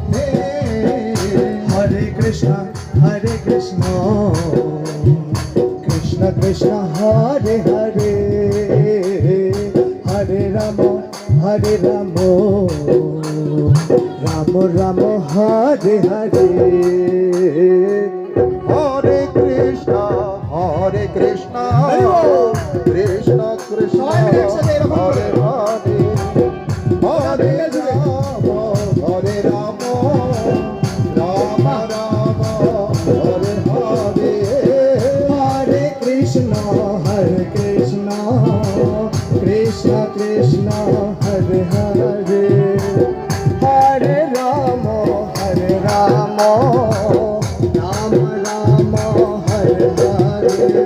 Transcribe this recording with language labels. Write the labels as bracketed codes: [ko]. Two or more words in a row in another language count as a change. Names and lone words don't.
[sa] হরে কৃষ্ণ কৃষ্ণ কৃষ্ণ হরে হরে হরে রাম রাম হরে হরে। হরে কৃষ্ণ কৃষ্ণ কৃষ্ণ [bn] সবাই মিলে একসাথে এরকম [sa] হরে [bn] করে। [sa] হরে হরে রাম রাম রাম হরে হরে। হরে কৃষ্ণ কৃষ্ণ কৃষ্ণ হরে হরে হরে রাম রাম হরে হরে।